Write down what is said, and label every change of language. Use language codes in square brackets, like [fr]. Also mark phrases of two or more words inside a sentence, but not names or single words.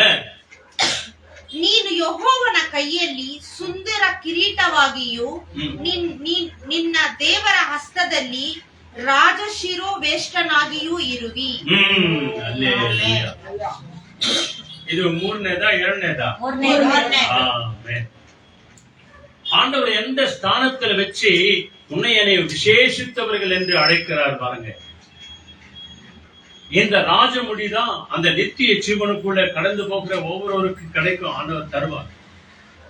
[kn] ನೀನು ಯೆಹೋವನ ಕೈಯಲ್ಲಿ ಸುಂದರ ಕಿರೀಟವಾಗಿಯೂ ನಿನ್ನ ದೇವರ ಹಸ್ತದಲ್ಲಿ ರಾಜಶಿರೋವೇಷ್ಟನಾಗಿಯೂ ಇರುವಿ. ಇದು 3ನೇದಾ 2ನೇದா? [ta] ஆண்டவர் எந்த ஸ்தானத்தில் வச்சு உன்னை என்னை விசேஷித்தவர்கள் என்று அழைக்கிறார் பாருங்க. இந்த ராஜமுடிதான் அந்த நித்திய ஜீவனுக்குள்ள கடந்து போகிற ஒவ்வொருவருக்கு கிடைக்கும்.